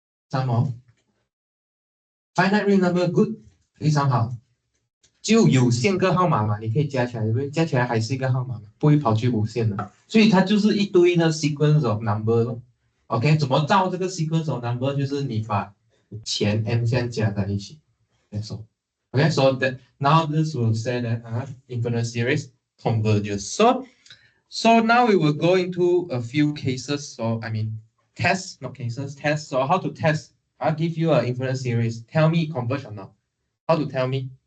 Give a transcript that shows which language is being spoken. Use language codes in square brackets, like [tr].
[zh] Sum of finite real number good 非常好，就有限个号码嘛，你可以加起来，对不对？加起来还是一个号码嘛，不会跑去无限的，所以它就是一堆的 sequence of number 咯。 OK， 怎么造这个 sequence of number？就是你把前 n 先加在一起。 [en] That's all. Okay, so that now this will say that infinite series converges. So now we will go into a few cases. So I mean tests, not cases, tests. So how to test? I'll give you an infinite series. Tell me converge or not. How to tell me?